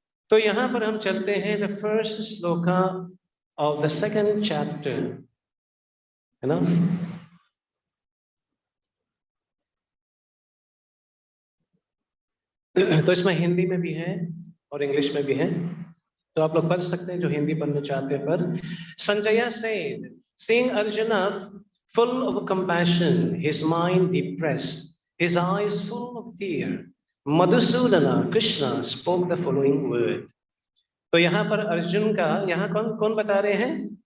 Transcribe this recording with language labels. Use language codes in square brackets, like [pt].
[hi] तो यहां पर हम चलते हैं [en] the first shloka of the second chapter, [hi] है ना? तो इसमें हिंदी में भी है और इंग्लिश में भी है, तो आप लोग पढ़ सकते हैं जो हिंदी पढ़ना चाहते हैं। [en] पर Sanjay said, seeing Arjuna full of compassion, his mind depressed, his eyes full of tear, Madhusudana Krishna spoke the following word. [hi] तो यहाँ पर अर्जुन का, यहाँ कौन कौन बता रहे हैं?